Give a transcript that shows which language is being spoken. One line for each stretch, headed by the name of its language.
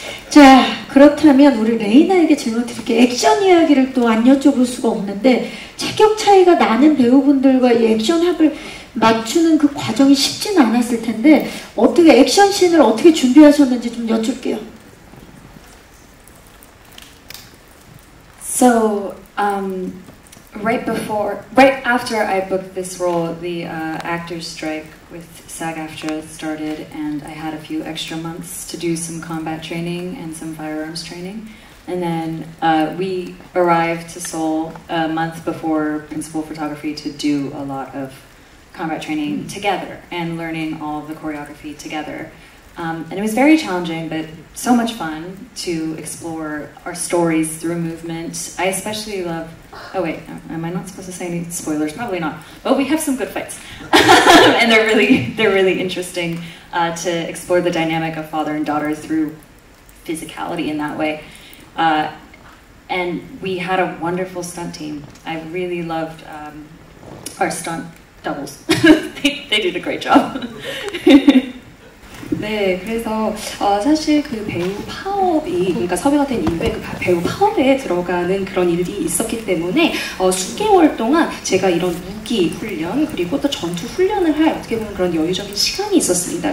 Korean: 자, 그렇다면 우리 레이나에게 질문 드릴게요. 액션 이야기를 또 안 여쭤볼 수가 없는데 체격 차이가 나는 배우분들과 이 액션합을 맞추는 그 과정이 쉽지는 않았을 텐데 어떻게 액션씬을 어떻게 준비하셨는지 좀 여쭐게요.
English: So, right after I booked this role, the actors strike with SAG-AFTRA started, and I had a few extra months to do some combat training and some firearms training. And then we arrived to Seoul a month before principal photography to do a lot of combat training together and learning all of the choreography together. And it was very challenging, but so much fun to explore our stories through movement. I especially love... Oh wait, am I not supposed to say any spoilers? Probably not. But we have some good fights. And they're really interesting to explore the dynamic of father and daughter through physicality in that way. And we had a wonderful stunt team. I really loved our stunt doubles. they did a great job.
Korean: 네, 그래서 사실 그 배우 파업이 그러니까 섭외가 된 이후에 그 배우 파업에 들어가는 그런 일이 있었기 때문에 수개월 동안 제가 이런 무기 훈련 그리고 또 전투 훈련을 할 어떻게 보면 그런 여유적인 시간이 있었습니다.